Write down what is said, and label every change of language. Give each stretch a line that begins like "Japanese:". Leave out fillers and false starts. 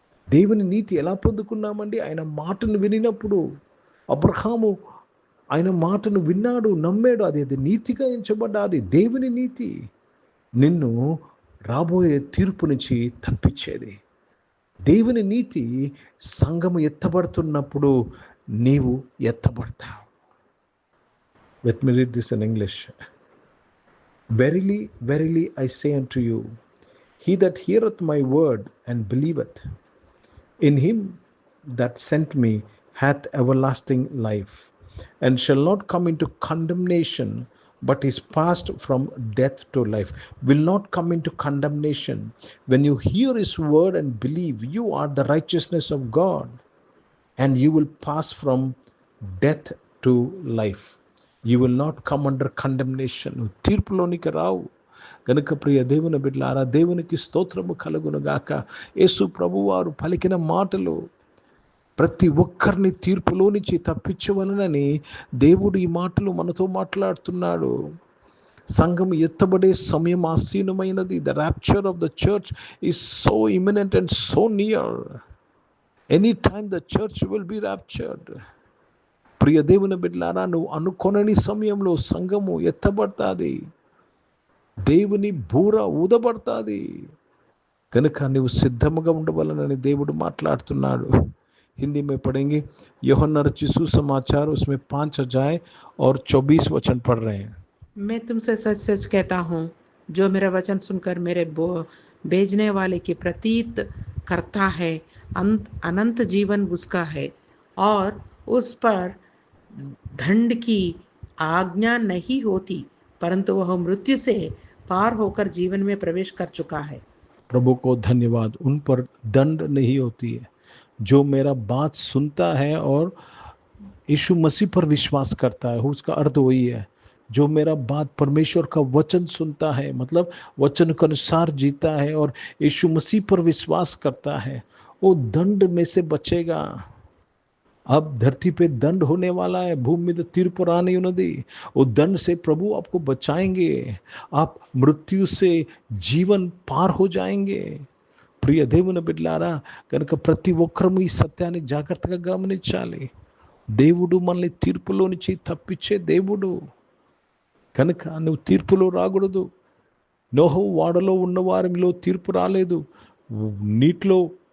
Telugu: దేవుని నీతి ఎలా పొందుకున్నామండి? ఆయన మాటను వినినప్పుడు అబ్రహాము ఆయన మాటను విన్నాడు, నమ్మాడు. అది నీతిగా ఎంచబడ్డా. అది దేవుని నీతి నిన్ను రాబోయే తీర్పు నుంచి తప్పించేది. దేవుని నీతి సంఘము ఎత్తబడుతున్నప్పుడు నీవు ఎత్తబడతావు.
English: Let me read this in English. Verily, verily, I say unto you, he that heareth my word and believeth in him that sent me hath everlasting life, and shall not come into condemnation, but is passed from death to life. Will not come into condemnation. When you hear his word and believe, you are the righteousness of God, and you will pass from death to life. You will not come under condemnation.
Telugu: తీర్పులోనికి రావు గనుక ప్రియ దేవుని బిడ్డలారా, దేవునికి స్తోత్రము కలుగునుగాక. యేసు ప్రభువారు పలికిన మాటలు ప్రతి ఒక్కరిని తీర్పులో నుంచి తప్పించవలనని దేవుడు ఈ మాటలు మనతో మాట్లాడుతున్నాడు. సంఘం ఎత్తబడే సమయం ఆసీనమైనది.
English: The rapture of the church is so imminent and so near. Any time the church will be raptured.
Telugu: ప్రియ దేవుని బిడ్డలారా, నువ్వు అనుకొనని సమయంలో సంఘము ఎత్తబడుతుంది. దేవుని బూర ఊదబడుతుంది. కనుక నువ్వు సిద్ధముగా ఉండవలనని దేవుడు మాట్లాడుతున్నాడు.
Hindi: हिंदी में पढ़ेंगे। यूहन्ना रचित सुसमाचार, उसमें 5 अध्याय और 24 वचन पढ़ रहे हैं। मैं तुमसे सच सच कहता हूँ, जो मेरा वचन सुनकर मेरे भेजने वाले की प्रतीत करता है, अनंत जीवन उसका है, और उस पर दंड की आज्ञा नहीं होती, परंतु वह मृत्यु से पार होकर जीवन में प्रवेश कर चुका है। प्रभु को धन्यवाद। उन पर दंड नहीं होती है। जो मेरा बात सुनता है और यीशु मसीह पर विश्वास करता है, उसका अर्थ वही है। जो मेरा बात, परमेश्वर का वचन सुनता है, मतलब वचन के अनुसार जीता है और यीशु मसीह पर विश्वास करता है, वो दंड में से बचेगा। अब धरती पे दंड होने वाला है, भूमि में तीर्प रानी उन्नति। वो दंड से प्रभु आपको बचाएंगे। आप मृत्यु से जीवन पार हो जाएंगे.
Telugu: ప్రియ దేవుని బిడ్డలారా, కనుక ప్రతి ఒక్కరము ఈ సత్యాన్ని జాగ్రత్తగా గమనించాలి. దేవుడు మనల్ని తీర్పులో నుంచి తప్పించే దేవుడు. కనుక నువ్వు తీర్పులో రాకూడదు. నోహు వాడలో ఉన్న వారిలో తీర్పు రాలేదు. నీటిలో